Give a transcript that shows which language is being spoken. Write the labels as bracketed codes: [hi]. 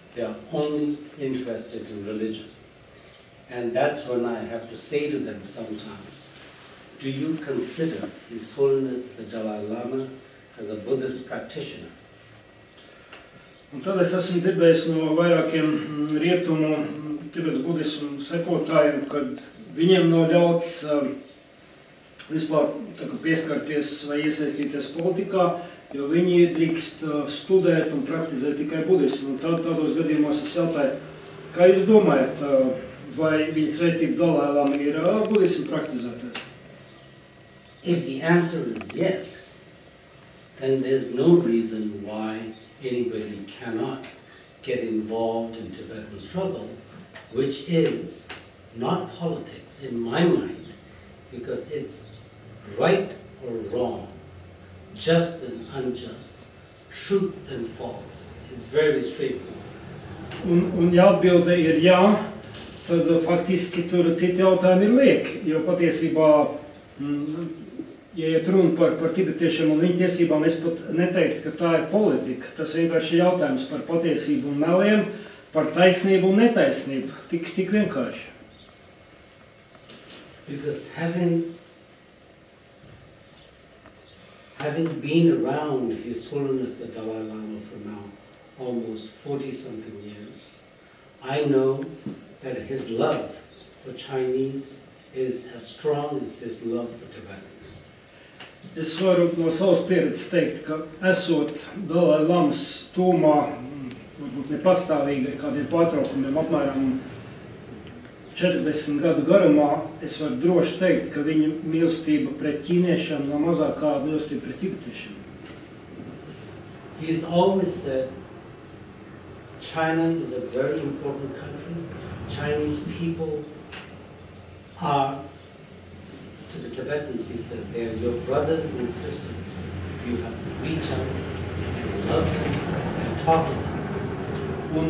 [en] They are only interested in religion. And that's when I have to say to them sometimes, do you consider His Holiness the Dalai Lama as a Buddhist practitioner? [lv] Un tad es esmu dzirdējis no vairākiem rietumu Tibetas budismu sekotājiem, kad viņiem nav ļauts vispār pieskarties vai iesaistīties politikā, jo viņi drīkst studēt un praktizēt tikai budismu. Un tādos gadījumos es jautāju, kā jūs domājat, vai viņa svētība Dalai Lama ir budismu praktizētājs? [en] If the answer is yes, then there's no reason why anybody cannot get involved in Tibetan struggle, which is not politics in my mind, because it's right or wrong, just and unjust, truth and false. It's very straightforward. [lv] Un ja atbilde ir jā, tad faktiski tur citi jautājumi ir lieki, jo patiesībā, ja iet runa par tibetiešiem un viņu tiesībām, es pat neteiktu, ka tā ir politika. Tas vienkārši ir jautājums par patiesību un meliem, par taisnību un netaisnību. Tik vienkārši. [en] Because having been around His Holiness the Dalai Lama for now almost 40-something years, I know that his love for Chinese is as strong as his love for Tibetans. [lv] Es varu no savas pieredzes teikt, ka esot Dalai Lamas tūmā, varbūt nepastāvīgi kādiem pārtraukumiem, apmēram 40 gadu garumā, es varu droši teikt, ka viņa mīlestība pret ķīniešiem nav mazāk kā mīlestība pret tibetiešiem. [en] He's always said China is a very important country. Chinese people are, to the Tibetans, he says, they are your brothers and sisters. You have to reach out and love them and talk to them.